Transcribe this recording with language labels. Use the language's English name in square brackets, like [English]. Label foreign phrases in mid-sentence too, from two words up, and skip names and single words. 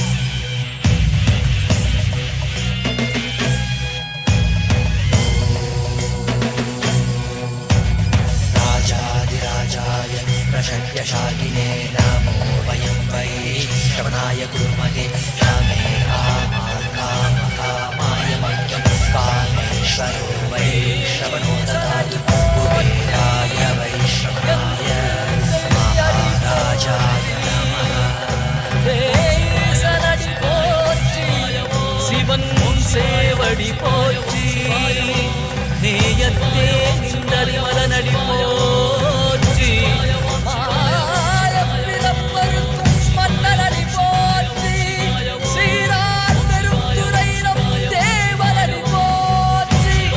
[Sanskrit] राजाधिराजाय प्रशक्यशालिने नमो वयं वै श्रवणाय कुर्महे रामे कामाय मह्यं कामेश्वरो वै श्रवणो ददातु कुबेराय वै श्रवणाय महाराजाय नमः [Tamil] சனடி போற்றி சிவன் சேவடி போற்றி நேயத்தே நின்றறி மலனடி போற்றி மாயப்பிறப்பருக்கும் மன்னனடி போற்றி சீரார் பெருந்துரை நம் தேவனடி போற்றி